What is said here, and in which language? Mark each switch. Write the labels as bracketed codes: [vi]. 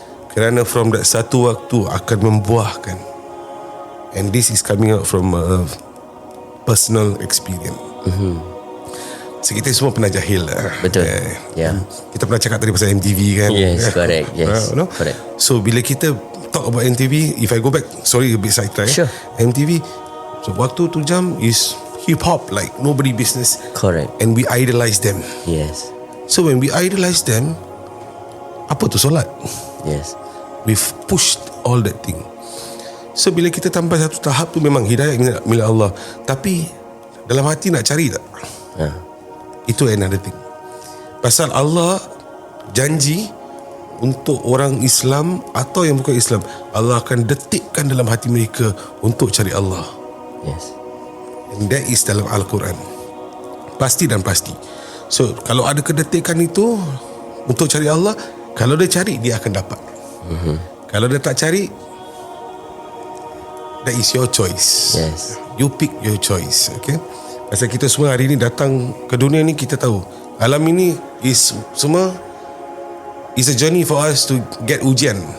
[ms] Kerana [en] from that [ms] satu waktu akan membuahkan. [en] And this is coming out from a personal experience. [ms] So kita semua pernah jahil lah. Betul. Kita pernah cakap tadi pasal MTV kan. [en] Yes, correct. Yes, correct. So [ms] bila kita [en] talk about MTV, if I go back, sorry a bit sidetrack. Sure. MTV, so [ms] waktu tu [en] jam is hip hop like nobody business. Correct. And we idolize them. Yes. So when we idolize them, [ms] apa tu solat? [en] Yes. We've pushed all that thing. [ms] So bila kita sampai satu tahap tu, memang hidayah milik Allah, tapi dalam hati nak cari tak? Itu [en] another thing. [ms] Pasal Allah janji untuk orang Islam atau yang bukan Islam, Allah akan detikkan dalam hati mereka untuk cari Allah. [en] Yes. And that is [ms] dalam Al-Quran. Pasti dan pasti. So kalau ada kedetikan itu untuk cari Allah, kalau dia cari, dia akan dapat. Kalau dia tak cari, [en] that is your choice. Yes. You pick your choice. Okay. [ms] Pasal kita semua hari ni datang ke dunia ni, kita tahu alam ini is semua [en] is a journey for us to get [ms] ujian.